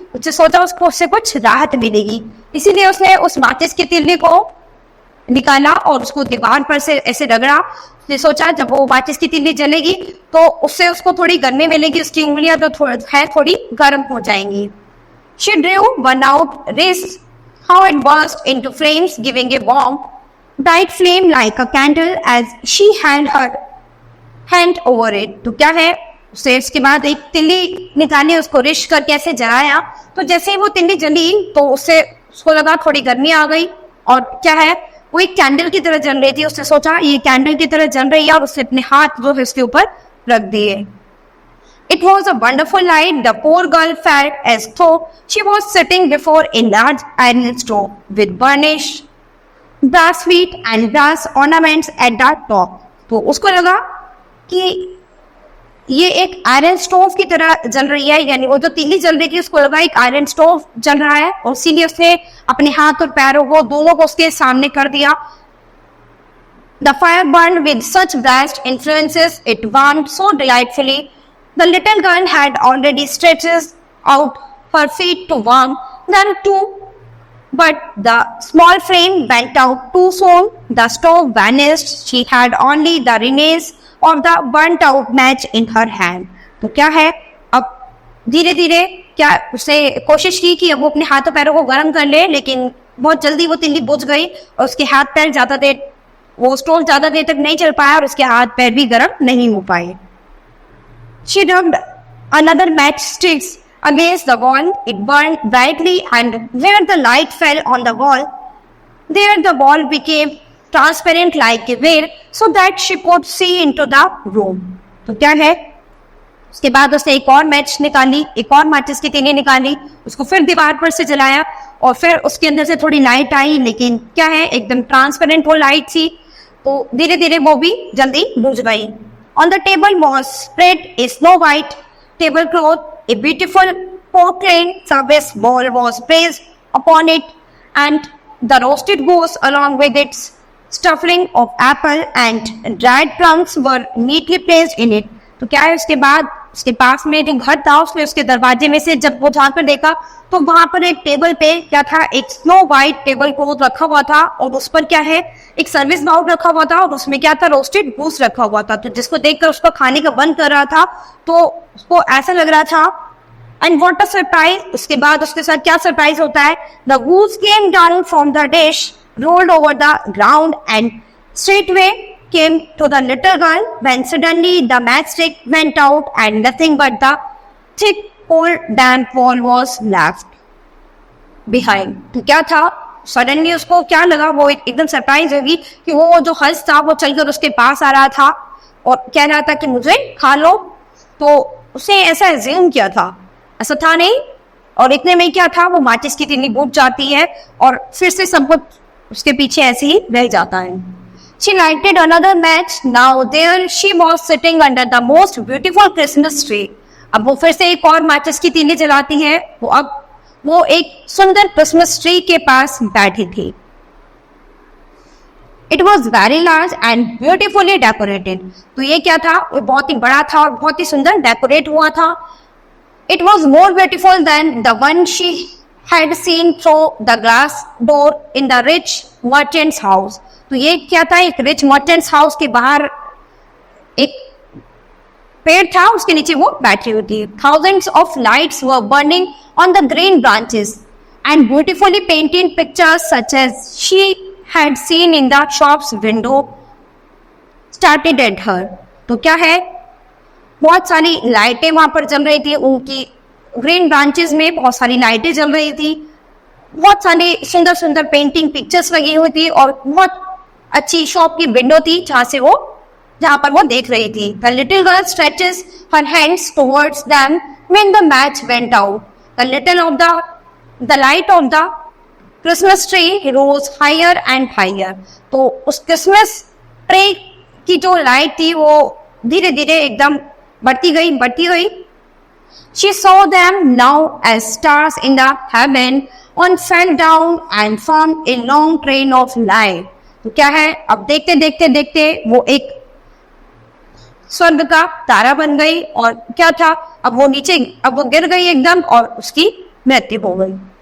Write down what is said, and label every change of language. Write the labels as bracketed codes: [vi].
[hi] उसने सोचा उससे कुछ राहत मिलेगी, इसीलिए उसने उस माचिस की तिल्ली को निकाला और उसको दीवार पर से ऐसे रगड़ा। उसने सोचा जब वो माचिस की तिल्ली जलेगी तो उससे उसको थोड़ी गर्मी मिलेगी, उसकी उंगलियां जो थोड़ी गर्म हो जाएंगी। [en] She drew one out, wrist, how it burst into flames, giving a warm, bright flame like a candle as she held her hand over it. [hi] तो क्या है, उसे इसके बाद एक तिल्ली निकाली, उसको रिश करके ऐसे जलाया, तो जैसे ही वो तिल्ली जली तो उसको लगा थोड़ी गर्मी आ गई और क्या है, वो एक कैंडल की तरह जल रही थी। उसने सोचा ये कैंडल की तरह जल रही है और उसने अपने हाथ जो है उसके ऊपर रख दिए। [en] It was a wonderful light. The poor girl felt as though she was sitting before a large iron stove with burnished brass feet and brass ornaments at the top. [hi] तो उसको लगा कि ये एक आयरन स्टोव की तरह जल रही है, यानी वो जो तीली जल रही थी उसको लगा एक आयरन स्टोव जल रहा है, और इसीलिए उसने अपने हाथ और पैरों को दोनों को उसके सामने कर दिया। [en] The fire burned with such vast influences, it warmed so delightfully. The little girl had already stretched out her feet to warm them too, but the small flame went out too soon. The stove vanished. She had only the remains of the burnt out match in her hand. [hi] तो क्या है, अब धीरे धीरे क्या उसने कोशिश की कि अब वो अपने हाथों पैरों को गर्म कर ले, लेकिन बहुत जल्दी वो तिल्ली बुझ गई और उसके हाथ पैर वो स्टोव ज्यादा देर तक नहीं चल पाया और उसके हाथ पैर भी गर्म नहीं हो पाए। [en] She rubbed another matchsticks against the wall. It burned brightly, and where the light fell on the wall, there the wall became transparent like a veil, so that she could see into the room. [hi] तो क्या है, उसके बाद उसने एक और match निकाली, एक और माचिस की तीली निकाली, उसको फिर दीवार पर से जलाया और फिर उसके अंदर से थोड़ी लाइट आई, लेकिन क्या है एकदम ट्रांसपेरेंट वो लाइट थी, तो धीरे धीरे वो भी जल्दी बुझ गई। [en] On the table was spread a snow white tablecloth. A beautiful porcelain service bowl was placed upon it, and the roasted goose, along with its stuffing of apple and dried plums, were neatly placed in it. [hi] तो क्या है, उसके बाद उसके पास में जो घर था उसने उसके दरवाजे में से जब वो झांक कर देखा तो वहां पर एक टेबल पे क्या था, एक स्नो वाइट टेबल क्लॉथ रखा हुआ था और उस पर क्या है, एक सर्विस बाउल रखा हुआ था और उसमें क्या था, रोस्टेड गूस रखा हुआ था। तो जिसको देखकर उसको खाने का मन कर रहा था तो उसको ऐसा लग रहा था। [en] and what a surprise, [hi] उसके बाद उसके साथ क्या सरप्राइज होता है, [en] The goose came down from the dish, rolled over the ground and straightway came to the little girl when suddenly the matchstick went out and nothing but the thick cold damp wall was left behind। [hi] तो क्या था, suddenly उसको क्या लगा, वो एकदम surprise होगी कि वो जो हंस था वो चलकर उसके पास आ रहा था और कह रहा था कि मुझे खा लो। तो उसने ऐसा एज्यूम किया था, ऐसा था नहीं, और इतने में क्या था, वो माचिस की तीली बुझ जाती है और फिर से सब कुछ उसके पीछे ऐसे ही रह जाता है। [en] She lighted another match. Now there she was sitting under the most beautiful Christmas tree. [hi] अब वो फिर से एक और माचिस की तीली जलाती है। वो एक सुंदर क्रिसमस ट्री के पास बैठी थी। [en] It was very large and beautifully decorated. [hi] तो ये क्या था, वो बहुत ही बड़ा था और बहुत ही सुंदर डेकोरेट हुआ था। [en] It was more beautiful than the one she had seen through the glass door in the rich merchant's house। [hi] तो ये क्या था, एक रिच मर्चेंट्स हाउस के बाहर एक पेड़ था, उसके नीचे वो बैठी हुई थी। [en] Thousands of lights were burning on the green branches and beautifully painted pictures such as she had seen in the shop's window started at her। [hi] तो क्या है, बहुत सारी लाइटें वहां पर जल रही थी, उनकी ग्रीन ब्रांचेस में बहुत सारी लाइटें जल रही थी, बहुत सारी सुंदर सुंदर पेंटिंग पिक्चर्स लगी हुई थी और बहुत अच्छी शॉप की विंडो थी जहां पर वो देख रही थी। [en] The little girl stretches her hands towards them when the match went out. The light of the Christmas tree rose higher and higher। [hi] तो उस क्रिसमस ट्री की जो लाइट थी वो धीरे धीरे एकदम बढ़ती गई। [en] She saw them now as stars in the heaven and fell down and formed a long train of light। [hi] तो क्या है, अब देखते वो एक स्वर्ग का तारा बन गई और क्या था, अब वो गिर गई एकदम और उसकी मृत्यु हो गई।